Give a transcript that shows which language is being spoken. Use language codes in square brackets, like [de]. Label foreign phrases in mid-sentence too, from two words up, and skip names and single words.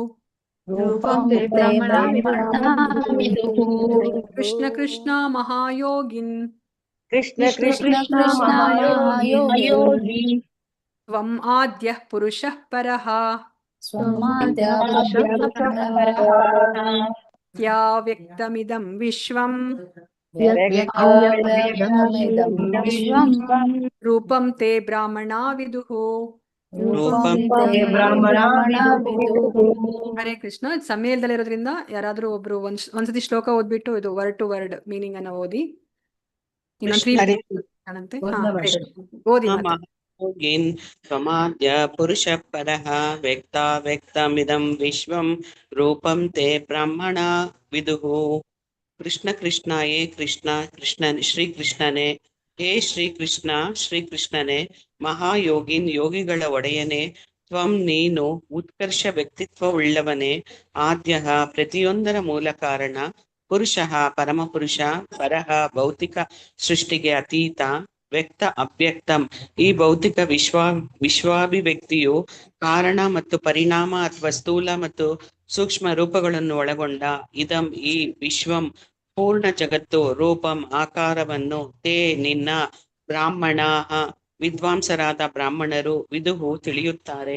[sa] ಕೃಷ್ಣ ಕೃಷ್ಣ ಮಹಾಯೋಗಿನ್ ತ್ವಂ ಆದ್ಯಃ ಪುರುಷಃ ಪರಃ ಯಾ ವ್ಯಕ್ತಮಿದಂ ವಿಶ್ವಂ ರೂಪಂ ತೇ ಬ್ರಾಹ್ಮಣಾ ವಿದುಃ. ಹರೇ ಕೃಷ್ಣ. [kn] ಸಮ್ಮೇಳನದಲ್ಲಿರೋದ್ರಿಂದ ಯಾರಾದ್ರೂ ಒಬ್ರು ಒಂದ್ಸತಿ ಶ್ಲೋಕ ಓದ್ಬಿಟ್ಟು ಇದು [en] word to word meaning [kn] ಅನ್ನ ಓದಿ. ಓದಿ [sa] ಯೋಗಿನ್ ತ್ವಮಾದ್ಯ ಪುರುಷಃ ಪರಃ ವ್ಯಕ್ತಮಿದಂ ವಿಶ್ವಂ ರೂಪಂ ತೇ ಬ್ರಾಹ್ಮಣ ವಿದುಃ. [kn] ಕೃಷ್ಣ ಕೃಷ್ಣ ಹೇ ಕೃಷ್ಣ ಶ್ರೀಕೃಷ್ಣನೇ, ಹೇ ಶ್ರೀಕೃಷ್ಣನೇ, ಮಹಾಯೋಗಿನ್ ಯೋಗಿಗಳ ಒಡೆಯನೇ, ತ್ವಂ ನೀನು ಉತ್ಕರ್ಷ ವ್ಯಕ್ತಿತ್ವವುಳ್ಳವನೇ, ಆದ್ಯಃ ಪ್ರತಿಯೊಂದರ ಮೂಲ ಕಾರಣ, ಪುರುಷಃ ಪರಮಪುರುಷ, ಪರಃ ಭೌತಿಕ ಸೃಷ್ಟಿಗೆ ಅತೀತ, [sa] ವ್ಯಕ್ತ ಅವ್ಯಕ್ತಂ [kn] ಈ ಭೌತಿಕ ವಿಶ್ವಾಭಿವ್ಯಕ್ತಿಯು ಕಾರಣ ಮತ್ತು ಪರಿಣಾಮ ಅಥವಾ ಸ್ಥೂಲ ಮತ್ತು ಸೂಕ್ಷ್ಮ ರೂಪಗಳನ್ನು ಒಳಗೊಂಡ ಇದಂ ಈ ವಿಶ್ವಂ ಪೂರ್ಣ ಜಗತ್ತು ರೂಪಂ ಆಕಾರವನ್ನು ತೇ ನಿನ್ನ ಬ್ರಾಹ್ಮಣ ವಿದ್ವಾಂಸರಾದ ಬ್ರಾಹ್ಮಣರು ವಿದುಹು ತಿಳಿಯುತ್ತಾರೆ.